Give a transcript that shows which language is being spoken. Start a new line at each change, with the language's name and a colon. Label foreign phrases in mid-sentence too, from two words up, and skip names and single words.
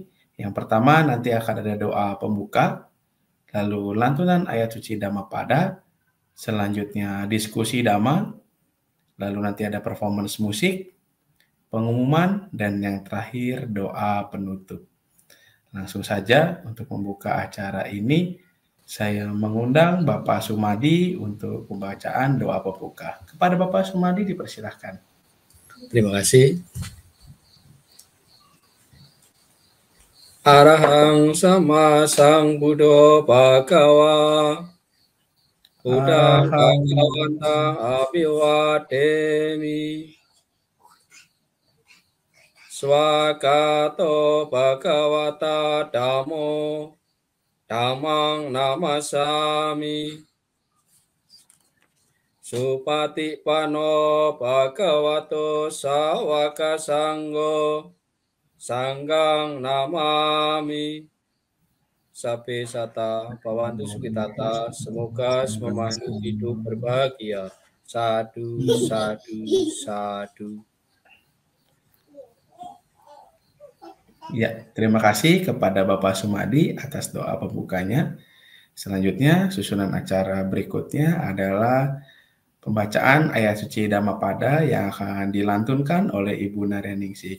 Indonesian: Yang pertama nanti akan ada doa pembuka, lalu lantunan ayat suci Dhammapada, selanjutnya diskusi Dhamma, lalu nanti ada performance musik, pengumuman, dan yang terakhir doa penutup. Langsung saja untuk membuka acara ini, saya mengundang Bapak Sumadi untuk pembacaan doa pembuka. Kepada Bapak Sumadi dipersilahkan. Terima kasih.
Pali: Arahang sama sang Buddha Bhagava Buddhang Bhagavata Abhiwademi Swagato Bhagavata Dhammo Dhammang Namasami Supatipano Bhagavato Sawaka Sanggo Sanggang namami Sape sata Bhavantu Sukitata,
Indonesian: semoga semua makhluk hidup berbahagia.
Pali: Sadu, sadu, sadu.
Indonesian: Ya, terima kasih kepada Bapak Sumadi atas doa pembukanya. Selanjutnya, susunan acara berikutnya adalah pembacaan ayat suci Dhammapada yang akan dilantunkan oleh Ibu Naryaningsih.